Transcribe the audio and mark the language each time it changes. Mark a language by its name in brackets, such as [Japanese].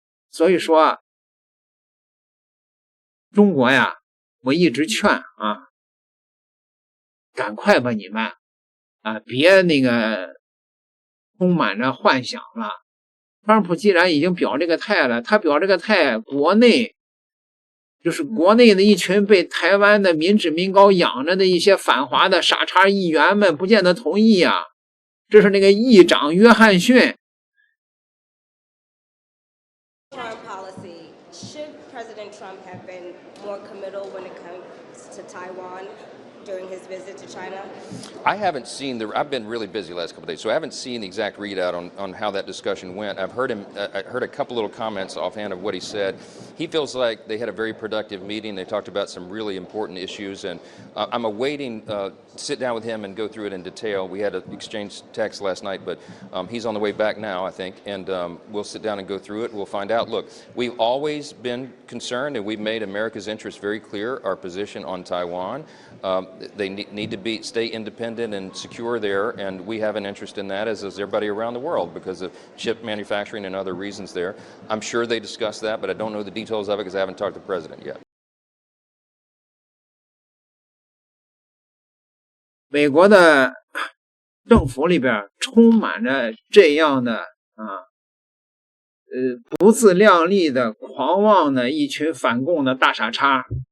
[Chinese] 所以說中國呀，我一直勸啊，趕快把你們啊別那個充滿着幻想了。川普既然已經表這個態了，他表這個態，國內就是國內的一群被台灣的民脂民膏養着的一些反華的傻叉議員們不見得同意啊。這是那個議長約翰遜。 [English] Foreign policy, should President Trump have been more committal when it comes to Taiwan during his visit to China? I haven't seen I've been really busy the last couple of days, so I haven't seen the exact readout on how that discussion went. I've heard I heard a couple little comments offhand of what he said. He feels like they had a very productive meeting. They talked about some really important issues, and I'm awaiting to sit down with him and go through it in detail. We had an exchange text last night, but he's on the way back now, I think, and we'll sit down and go through it. We'll find out. Look, we've always been concerned, and we've made America's interest very clear, our position on Taiwan. They need to stay independent and secure there, and we have an interest in that, as does everybody around the world, because of chip manufacturing and other reasons there. I'm sure they discussed that, but I don't know the details of it because I haven't talked to the president yet. [Chinese] 美國的政府裡邊充滿着這樣的不自量力的狂妄的一群反共的大傻叉。